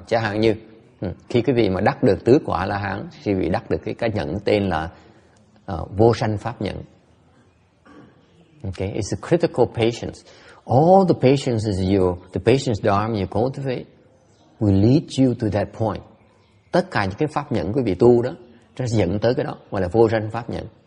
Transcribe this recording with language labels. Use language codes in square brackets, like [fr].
[vi] Chẳng hạn như khi quý vị mà đắc được tứ quả La Hán, quý vị đắc được cái nhẫn tên là vô sanh pháp nhẫn. [en] Okay, it's a critical patience. All the patience the patience Dharma you cultivate will lead you to that point. [vi] Tất cả những cái pháp nhẫn quý vị tu đó, nó sẽ dẫn tới cái đó, gọi là vô sanh pháp nhẫn.